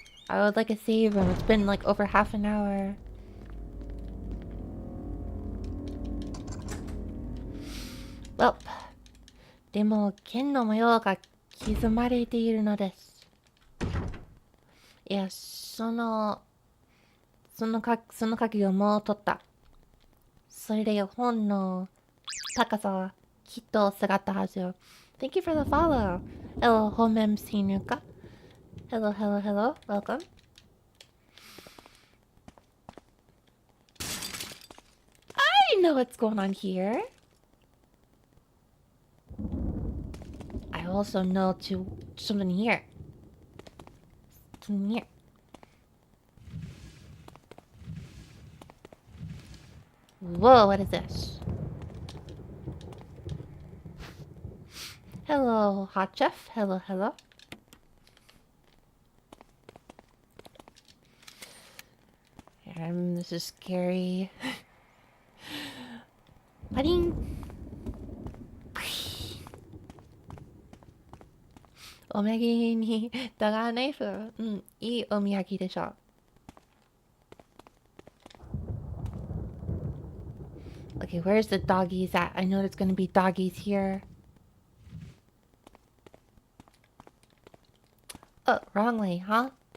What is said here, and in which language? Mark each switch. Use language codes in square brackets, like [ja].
[en] I would like a save room. It's been like over half an hour. [ja] Well, でも剣の模様が刻まれているのです。いや、その鍵をもう取った。それで本の高さはきっと下がったはずよ。 [en] Thank you for the follow. Hello, Homem Sinuka. Hello. Welcome. I know what's going on here. I also know something here. Whoa, what is this? Hello, Hot Chef. Hello. This is scary. Paring. [ja] お土産にダガーナイフ。うん、いいお土産でしょ。 [en] Okay, where's the doggies at? I know there's gonna be doggies here. Oh, wrong way, huh?